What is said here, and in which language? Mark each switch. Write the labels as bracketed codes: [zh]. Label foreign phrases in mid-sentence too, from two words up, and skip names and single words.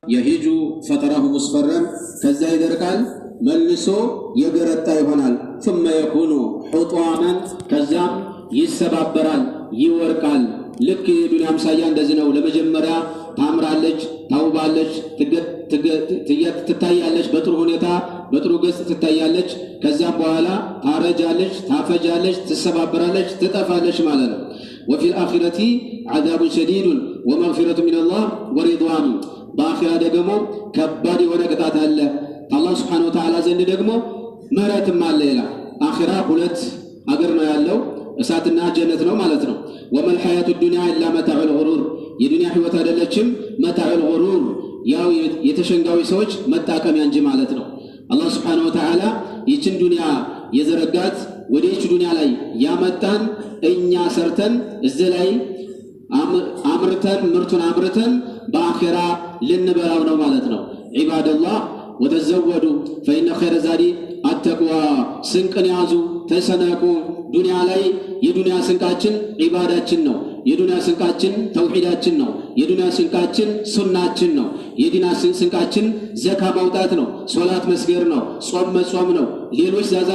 [ar] يهيج فتراه مصفرا [am] ከዛ ይደርቃል መልሶ የገረጣ ይሆናል [ar] ثم يكون حطاما [am] ከዛም ይሰባበራል ይወርቃል ልክ የዱንያ ምሳያ እንደዚህ ነው ለመጀመሪያ ታምራለች ታውባለች ትታያለች በጥሩ ሁኔታ በጥሩ ገጽ ትታያለች ከዛም በኋላ ታረጃለች ታፈጃለች ትሰባበራለች ትጠፋለች ማለት ነው [ar] وفي الآخرة عذاب شديد ومغفرة من الله ورضوان [am] በአኺራ ደግሞ ከባድ የሆነ ቅጣት አለ አላህ [ar] سبحانه وتعالى [am] ዘንድ ደግሞ ምህረትም አለ ይላል አኺራ ሁለት አገር ነው ያለው እሳትና ጀነት ነው ማለት ነው [ar] وما الحياة الدنيا إلا متاع الغرور [am] የዱንያ ህይወት አይደለችም [ar] متاع الغرور [am] ያው የተሸንጋዊ ሰዎች መጣቀሚያ እንጂ ማለት ነው አላህ [ar] سبحانه وتعالى [am] ይችን ዱንያ የዘረጋት ወደች ዱንያ ላይ ያመጣን እኛ ሰርተን እዚህ ላይ አምርተን ምርቱን አምርተን በአኺራ ልንበላው ነው ማለት ነው [ar] عباد الله وتزودوا فإن خير زاد التقوى [am] ስንቅን ያዙ ተሰነቁ ዱንያ ላይ የዱንያ ስንቃችን ዒባዳችን ነው የዱንያ ስንቃችን ተውሂዳችን ነው የዱንያ ስንቃችን ሱናችን ነው የዲና ስንቃችን ዘካ ማውጣት ነው ሶላት መስገር ነው ጾም መጾም ነው ሌሎች